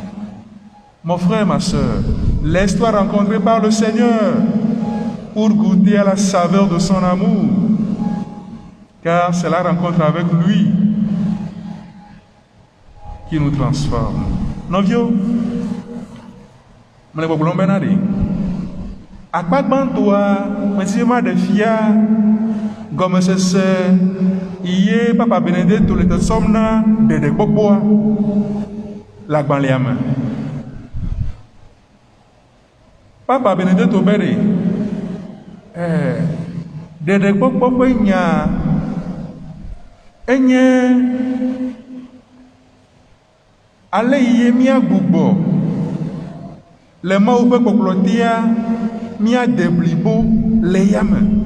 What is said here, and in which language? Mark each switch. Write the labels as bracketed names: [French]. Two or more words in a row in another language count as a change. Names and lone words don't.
[French] Mon frère, ma soeur, laisse-toi rencontrer par le Seigneur pour goûter à la saveur de son amour, car c'est la rencontre avec lui qui nous transforme. Non, vieux? Je ne sais pas si [Ewe] akpagbantoa metsima ɖevia gɔmesese ye papa Benedetto le tesɔm na ɖeɖekpɔkpɔa le agbalẽa me. Papa Benedetto be ɖe ɖeɖekpɔkpɔ ƒe nya enye ale ye míagbugbɔ le Mawu ƒe kpɔkplɔtia míade blibo le yame.